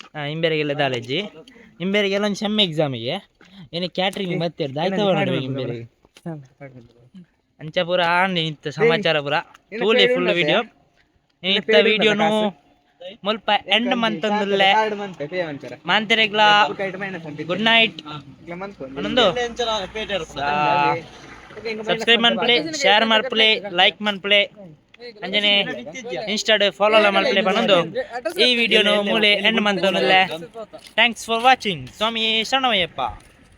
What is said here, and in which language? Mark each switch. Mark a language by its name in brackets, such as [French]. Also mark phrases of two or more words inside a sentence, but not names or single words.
[Tulu] ಇಂಬೇರಿಗೆಲ್ಲ ದಾಲೇಜಿ ಇಂಬೇರಿಗೆಲ್ಲ ಒಂದು ಸೆಮ್ ಎಕ್ಸಾಮಿಗೆ ಏನು ಕ್ಯಾಟ್ರಿಂಗ್ ಮತ್ತೆ ದಾಯ್ತ ಇಂಬೇರಿಗೆ ಅಂಚ ಪೂರ ಆಂಡಿ ನಿಂತ ಸಮಾಚಾರ ಪೂರ ತೂಲೆ [English] full video [Tulu] ಇಂಥ ವಿಡಿಯೋನು ಮುಲ್ಪ ಎಂಡ್ ಮಂತಂದುಲ್ಲೆ ಮಾಂತೆರೆಗ್ಲ [English] good night [Tulu] ಅನ್ನೊಂದು ಸಬ್ಸ್ಕ್ರೈಬ್ ಮನ್ಪ್ಲೆ ಶೇರ್ ಮನ್ಪ್ಲೆ ಲೈಕ್ ಮನ್ಪ್ಲೆ ಅಂಜನೆ ಇನ್ಸ್ಟಾಡ್ ಫಾಲೋ ಮನ್ಪ್ಲೆ ಪನ್ನೊಂದು ಈ ವಿಡಿಯೋನು ಮೂಲೆ ಎಂಡ್ ಮಂತಂದುಲ್ಲೆ [English] thanks for watching [Tulu] ಸ್ವಾಮಿ ಶರಣಮಯ್ಯಪ್ಪ.